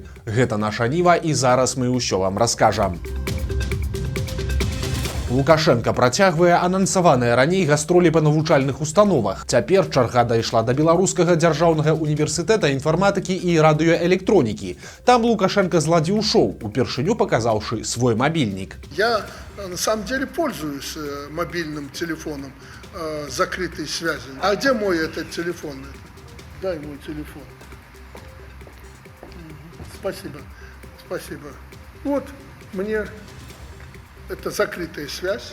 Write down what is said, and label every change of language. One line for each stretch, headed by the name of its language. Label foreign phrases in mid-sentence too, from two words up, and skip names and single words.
Belarusian: Гэта наша Ніва і зараз мы ўсё вам раскажам. Лукашенко працягвае анансаваныя раней гастролі па навучальных установах. Цяпер чарга дайшла да Беларускага дзяржаўнага універсітэта інфарматыкі і радыёэлектронікі. Там Лукашенко зладзіў шоу, упершыню паказаўшы свой мабільнік.
Russian: Я на самом деле пользуюсь мобильным телефоном закрытой связи. А где мой этот телефон? Дай мой телефон. Спасибо. Спасибо. Вот мне это закрытая связь.